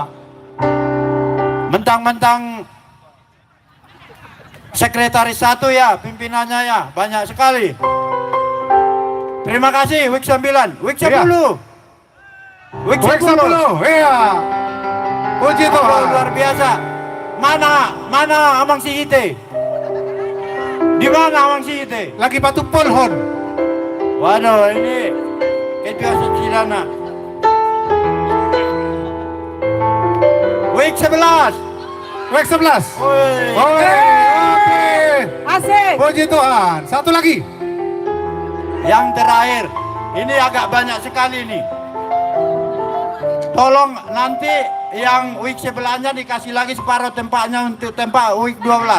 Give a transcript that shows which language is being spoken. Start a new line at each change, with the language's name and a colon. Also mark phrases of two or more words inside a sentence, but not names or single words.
Indonesian: Mentang-mentang sekretaris 1 ya, pimpinannya ya, banyak sekali. Terima kasih, week 9, week 10. Week Week 10. 10, iya. Puji Oh, Tuhan. luar biasa. Mana Amang si Ite? Di mana Amang si Ite? Lagi batu polhon. Waduh, ini kebiasaan Cilana. Week 11. Week 11. Woi. Oke. Asik. Puji Tuhan. Satu lagi. Yang terakhir, ini agak banyak sekali nih. Tolong nanti yang week sebelahnya dikasih lagi separuh tempatnya untuk tempat week 12.